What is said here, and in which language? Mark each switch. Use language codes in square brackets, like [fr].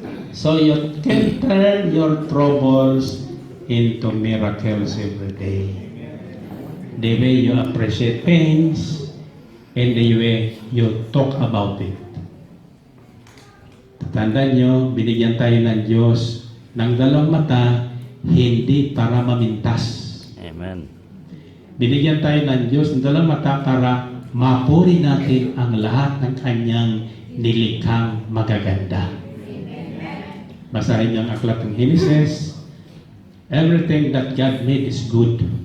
[en] So you can turn your troubles into miracles every day. The way you appreciate pains and the way you talk about it. [tl] Tatandaan nyo, binigyan tayo ng Diyos ng 2 mata, hindi para mamintas. Amen. Binigyan tayo ng Diyos ng 2 mata para mapuri natin ang lahat ng kanyang nilikhang magaganda. Basahin niyo ang aklat ng Genesis. [en] Everything that God made is good.